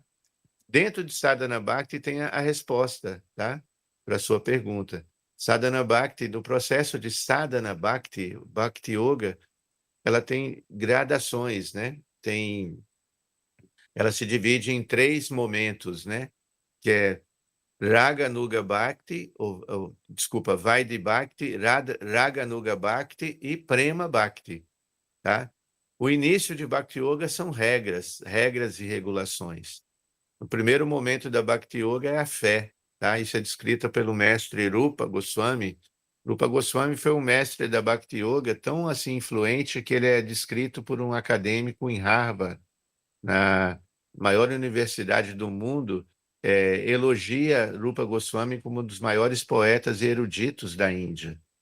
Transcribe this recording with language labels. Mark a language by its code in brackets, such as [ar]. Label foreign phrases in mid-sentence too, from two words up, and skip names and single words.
[pt] Dentro de Sadhana Bhakti tem a resposta, tá? Para a sua pergunta. Sadhana Bhakti, no processo de Sadhana Bhakti, Bhakti Yoga, ela tem gradações, né? Ela se divide em 3 momentos, né? Que é Raga Nuga Bhakti, desculpa, Vaidhi Bhakti, Raga Nuga Bhakti e Prema Bhakti, tá? O início de Bhakti Yoga são regras e regulações. O primeiro momento da Bhakti Yoga é a fé, tá? Isso é descrito pelo mestre Rupa Goswami. Rupa Goswami foi um mestre da Bhakti Yoga tão assim influente que ele é descrito por um acadêmico em Harvard, na maior universidade do mundo, elogia Rupa Goswami como um dos maiores poetas e eruditos da Índia.